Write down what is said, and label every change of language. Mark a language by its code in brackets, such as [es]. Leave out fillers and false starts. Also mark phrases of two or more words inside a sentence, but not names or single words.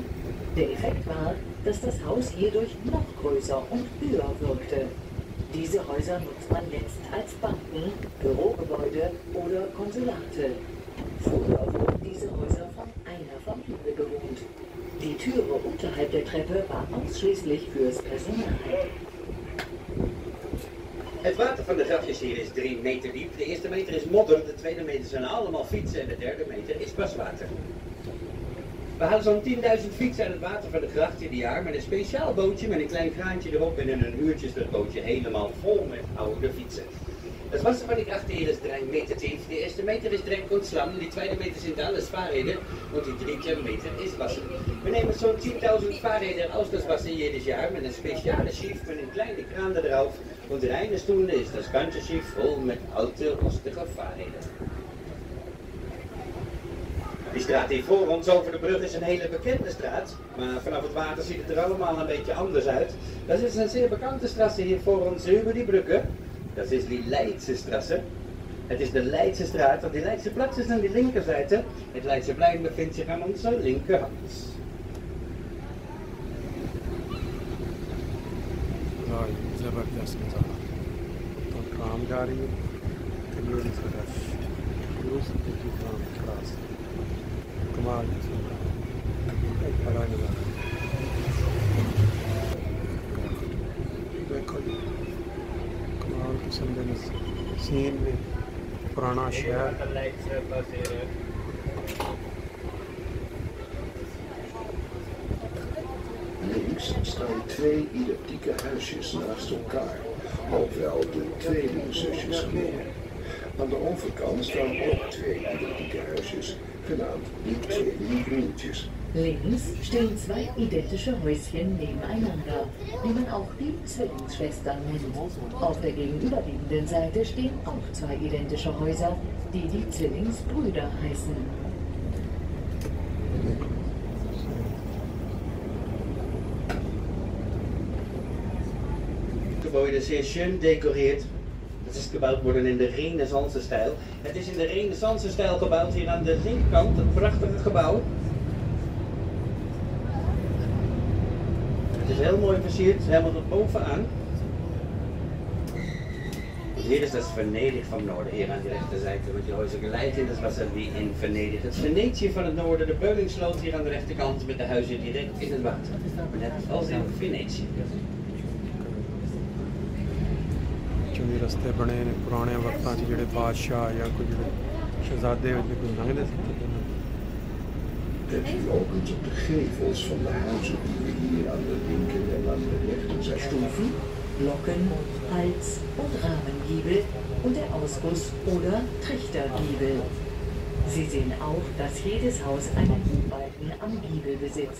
[de] Der Effekt war, dass das Haus hierdurch noch größer und höher wirkte. Diese Häuser nutzt man jetzt als Banken, Bürogebäude oder Konsulate. Früher wurden diese Häuser von einer Familie bewohnt. Die Türe unterhalb der Treppe war ausschließlich fürs Personal. [nl] Het water van de grachtjes hier is 3 meter diep. De eerste meter is modder, de tweede meter zijn allemaal fietsen en de derde meter is paswater. We halen zo'n 10.000 fietsen aan het water van de gracht ieder jaar met een speciaal bootje met een klein kraantje erop en in een uurtje is dat bootje helemaal vol met oude fietsen. Het wasser van die gracht hier is 3 meter tief. De eerste meter is [de] Dreck und Schlamm, die [nl] tweede meter [de] sind alles Fahrräder und die dritte Meter ist Wasser. [nl] We nemen zo'n 10.000 [de] Fahrräder aus das Wasser jedes Jahr [nl] met een speciale Schiff met een kleine kraan erop. [de] Und in eine Stunde ist das ganze Schiff voll met alte, rustige Fahrräder. [nl] Die straat hier voor ons over de brug is een hele bekende straat, maar vanaf het water ziet het er allemaal een beetje anders uit. Dat is een zeer bekende straat hier voor ons over die bruggen. Dat is die Leidse Straße. Het is de Leidse straat, want die Leidse plaats is aan de linkerzijde. Het Leidse plein bevindt zich aan onze linkerhand. [hi] ज़बरदस्त नज़ारा तो ट्राम जा रही है करियर ट्राम क्लास कमाल बड़ा नज़ारा देखो कमाल किस्म के सीन में पुराना शहर [nl] Links staan 2 identieke huisjes naast elkaar, ofwel de tweelingzusjes genoemd. Aan de overkant staan ook 2 identieke huisjes, genaamd de tweelingbroertjes. [de] Links stehen 2 identische Häuschen nebeneinander, die man auch die Zwillingsschwestern nennt. Auf der gegenüberliegenden Seite stehen auch 2 identische Häuser, die die Zwillingsbrüder heißen. [nl] Gebäude zeer schön decoreerd. Het is gebouwd worden in de Renaissance-stijl. Het is in de Renaissance-stijl gebouwd hier aan de linkerkant, een prachtige gebouw. Het is heel mooi versierd, helemaal tot bovenaan. Hier is das Venedig van Noorden, hier aan de rechterzijde, want je Häuser gelijk [de] in das Wasser wie in Venedig. [nl] Het Venetië van het noorden, de Beulingsloot hier aan de rechterkant met de huizen direct in het water. Net als in Venetië. [pa] ਚੁਣੀ ਰਸਤੇ ਬਣੇ ਨੇ ਪੁਰਾਣੇ ਵਕਤਾਂ ਚ ਜੇਹੜੇ ਬਾਦਸ਼ਾਹ ਯਾ ਕੋਈ ਜੇਹੜੇ ਸ਼ਹਿਜ਼ਾਦੇ ਕੋਈ ਲੰਘਦੇ ਸੀ। [nl] Het lopend op de gevels van de huizen die we hier aan de linker en aan de rechterzijde [de] Stufen, Glocken, Hals- und Rahmengiebel und der Ausguss- oder Trichtergiebel. Sie sehen auch, dass jedes Haus einen U-Balken am Giebel besitzt.